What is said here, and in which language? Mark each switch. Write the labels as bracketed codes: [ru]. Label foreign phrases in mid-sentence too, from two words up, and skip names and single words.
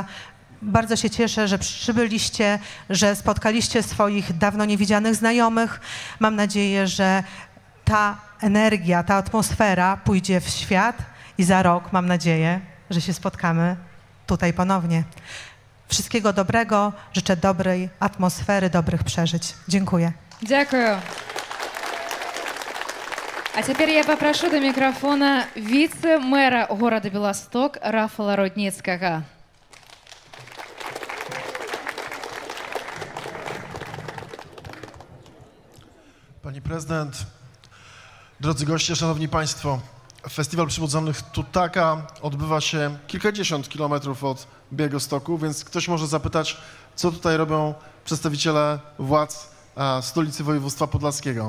[pl] Bardzo się cieszę, że przybyliście, że spotkaliście swoich dawno niewidzianych znajomych. Mam nadzieję, że ta energia, ta atmosfera pójdzie w świat i za rok mam nadzieję, że się spotkamy tutaj ponownie. Wszystkiego dobrego, życzę dobrej atmosfery, dobrych przeżyć. Dziękuję. [ru] Дякую. А теперь я попрошу до микрофона вице-мэра города Белосток Рафала Рудницкого. [pl] Pani prezydent, drodzy goście, szanowni państwo, Festiwal Przybudzonych Tutaka odbywa się kilkadziesiąt kilometrów od Białegostoku, więc ktoś może zapytać, co tutaj robią przedstawiciele władz stolicy województwa podlaskiego.